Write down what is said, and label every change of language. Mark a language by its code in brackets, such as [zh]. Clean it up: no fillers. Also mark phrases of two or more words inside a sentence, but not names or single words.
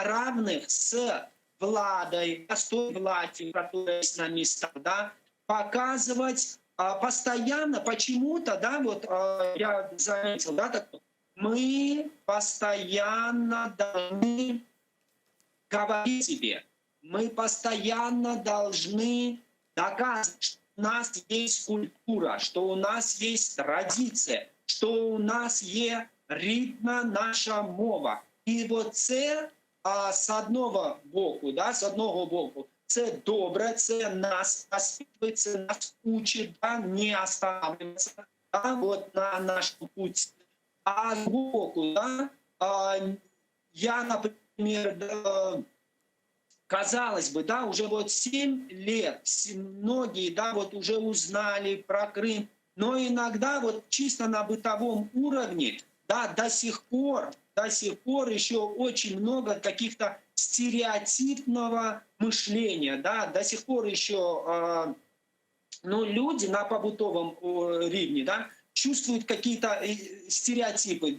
[ru] равных с владой, с той властью, которая есть на местах, показывать постоянно, почему-то, я заметил, мы постоянно должны говорить себе, мы постоянно должны доказывать, что у нас есть культура, что у нас есть традиция, что у нас есть [uk] рідна наша мова. І вот це з одного боку, це добре, це нас воспитує, це нас учить, [ru] не останавливаться [uk] на нашому пути. А з боку, я, [ru] например, казалось бы, уже 7 лет, многие, уже узнали про Крым, но иногда чисто на бытовом уровне до сих пор еще очень много каких-то стереотипного мышления, до сих пор еще люди на побытовом рівні, чувствуют какие-то стереотипы.